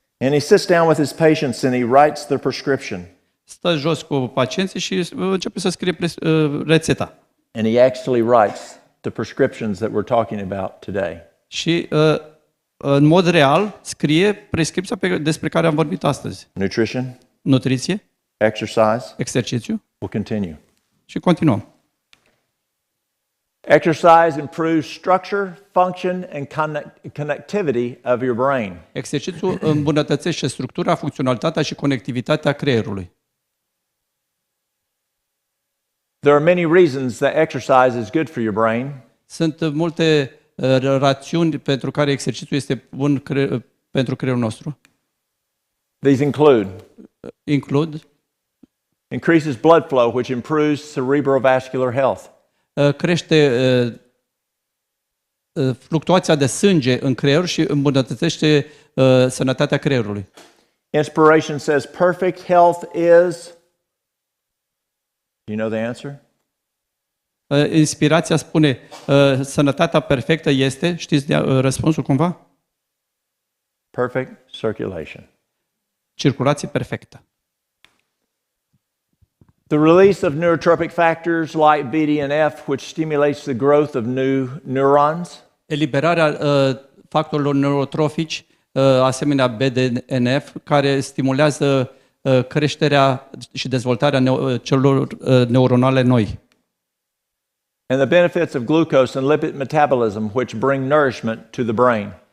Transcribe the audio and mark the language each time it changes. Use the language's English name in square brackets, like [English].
[English] And he sits down with his patients and he writes the prescription. [Romanian] Stă jos cu pacienții și începe să scrie rețeta. [English] And he actually writes the prescriptions that we're talking about today. [Romanian] Și în mod real scrie prescripția despre care am vorbit astăzi. [English] Nutrition, [Romanian] Nutriție, [English] exercise, [Romanian] exercițiu [English] we'll continue. [Romanian] și continuăm. [English] Exercise improves structure, function, and connectivity of your brain. [Romanian] Exercițiul îmbunătățește structura, funcționalitatea și conectivitatea creierului. [English] There are many reasons that exercise is good for your brain. [Romanian] Sunt multe rațiuni pentru care exercițiul este bun pentru creierul nostru. [English] These [Romanian] Includ [English] increases blood flow, which improves cerebrovascular health. [Romanian] crește fluctuația de sânge în creier și îmbunătățește sănătatea creierului. [English] Inspiration says perfect health is. You know the answer? [Romanian] Inspirația spune sănătatea perfectă este, știți răspunsul cumva? [English] Perfect circulation. [Romanian] Circulație perfectă. [English] The release of neurotropic factors like BDNF, which stimulates the growth of new neurons. [Romanian] Eliberarea factorilor neurotrofici, asemenea BDNF, care stimulează creșterea și dezvoltarea celulelor neuronale noi. [English] And the benefits of glucose and lipid metabolism, which bring nourishment to the brain.